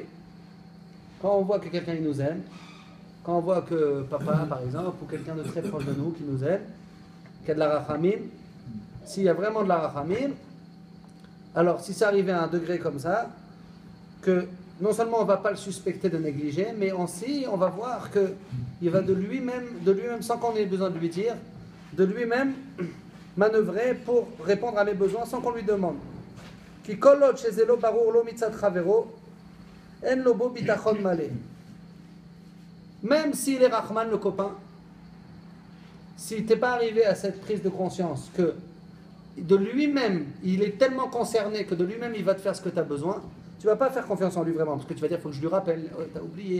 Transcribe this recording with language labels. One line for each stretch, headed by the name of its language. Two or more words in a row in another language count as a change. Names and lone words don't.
French: Quand on voit que quelqu'un il nous aime, quand on voit que papa, par exemple, ou quelqu'un de très proche de nous qui nous aime, qui a de la rachamim, s'il y a vraiment de la rachamim, alors si ça arrivait à un degré comme ça, que non seulement on ne va pas le suspecter de négliger, mais aussi on va voir qu'il va de lui-même, sans qu'on ait besoin de lui dire, de lui-même manœuvrer pour répondre à mes besoins sans qu'on lui demande.
Hebrew: כי כל עוד שזה לא ברור לו מצד חברו, אין לו בו ביטחון מלא.
French: Même s'il est Rahman, le copain, si tu n'es pas arrivé à cette prise de conscience que de lui-même, il est tellement concerné que de lui-même, il va te faire ce que tu as besoin, tu ne vas pas faire confiance en lui vraiment, parce que tu vas dire, il faut que je lui rappelle, tu as oublié.